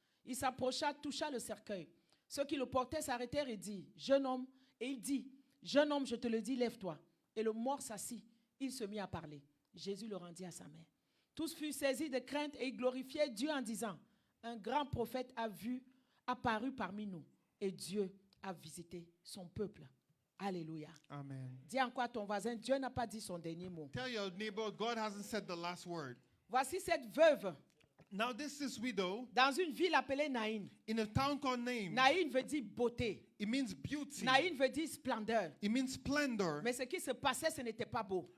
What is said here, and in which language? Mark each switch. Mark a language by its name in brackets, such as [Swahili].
[French] Il s'approcha, toucha le cercueil. Ceux qui le portaient s'arrêtèrent et dit, jeune homme, et il dit, jeune homme, je te le dis, lève-toi. Et le mort s'assit. Il se mit à parler. Jésus le rendit à sa mère. Tous furent saisis de crainte et ils glorifiaient Dieu en disant, un grand prophète apparu parmi nous et Dieu a visité son peuple. Alléluia. Amen. Dis encore à ton voisin, Dieu n'a pas dit son dernier mot. [English] Tell your neighbor, God hasn't said the last word. [French] Voici cette veuve [English] Now this is widow [French] dans une ville appelée Naïn. [English] in a town called Naim. [French] Naïn veut dire beauté. [English] It means beauty. [French] Naïn veut dire splendeur. [English] It means splendor. [French] Mais ce qui se passait, ce n'était pas beau.